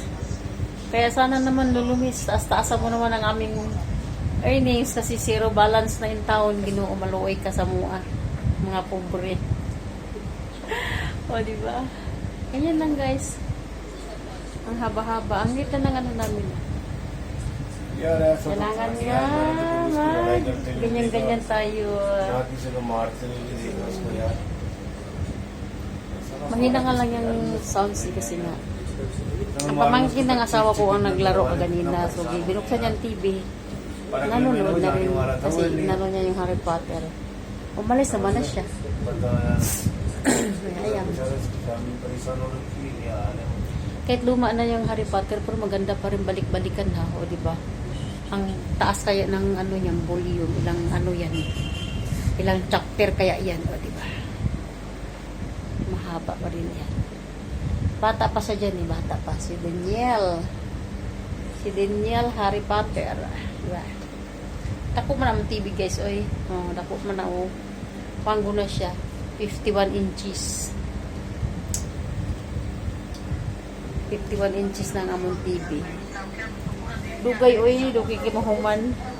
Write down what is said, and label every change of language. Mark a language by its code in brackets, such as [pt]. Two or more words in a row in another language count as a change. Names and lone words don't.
[tl] Kaya sana naman Lulu Meets, taas-taasan mo naman ang aming earnings kasi zero balance na yung taon. [ceb] Ginoo maluoy ka sa mua. Mga pobre. [tl] O, diba? Ganyan lang, guys. Ang haba-haba. Ang gita ng ano namin. [hi] यार ऐसा तो [tl] Kailangan [hi] था कि [tl] nga, [hi] यार मैंने तो उसकी लड़ाई करते हुए [tl] ganyan-ganyan [hi] देखा। [tl] tayo. [hi] ना किसी को मारते हुए भी देखा उसको यार [tl] Mahina nga lang yung sounds kasi nga. Ang pamangkin ng asawa ko ang naglaro kaganina. So, binuksan niya ang TV. Nanonood na rin. Kasi nanonood niya yung Harry Potter. Umalis naman na siya. [hi] पता यार [tl] Ayan. [hi] बेचारा इसकी फैमिली परेशान हो रखी है यार [tl] Kahit luma na yung Harry Potter, pero maganda pa rin balik-balikan ha. O, diba? Ang taas kaya ng ano yung volume. Ilang ano yan. Ilang chapter kaya yan. O, diba? Mahaba pa rin yan. Bata pa siya dyan eh. Bata pa. Si Daniel. Si Daniel Harry Potter. Diba? [ceb] Dako man ang TV guys. Oy. Oh, dako man na o. Panggo na siya. 51 inches. 51 inches na ang among TV. Dugay oy. Dugay kimahuman.